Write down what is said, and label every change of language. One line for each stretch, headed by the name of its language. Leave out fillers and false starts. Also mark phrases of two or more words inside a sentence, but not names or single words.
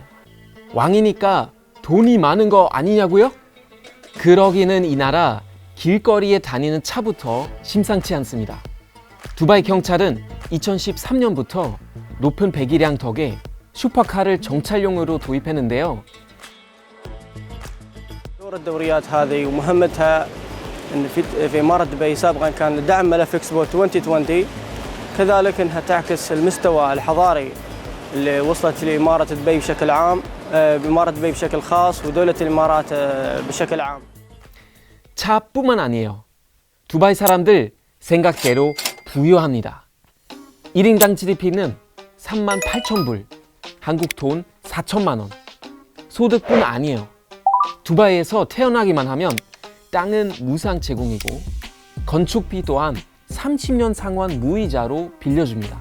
Korean: 왕이니까 돈이 많은 거 아니냐고요? 그러기는 이 나라 길거리에 다니는 차부터 심상치 않습니다. 두바이 경찰은 2013년부터 높은 배기량 덕에 슈퍼카를 정찰용으로 도입했는데요.
Arabic: دور الدوريات هذه ومهمتها في إمارة دبي سابقا كان دعم ملف إكسبو 2020 كذلك أنها تعكس المستوى الحضاري اللي وصلت لإمارة دبي بشكل عام بإمارة دبي بشكل خاص ودولة الإمارات بشكل عام.
Korean: 차뿐만 아니에요. 두바이 사람들 생각대로 부유합니다. 1인당 GDP는 38,000불, 한국 돈 4천만 원. 소득뿐 아니에요. 두바이에서 태어나기만 하면 땅은 무상 제공이고 건축비 또한 30년 상환 무이자로 빌려줍니다.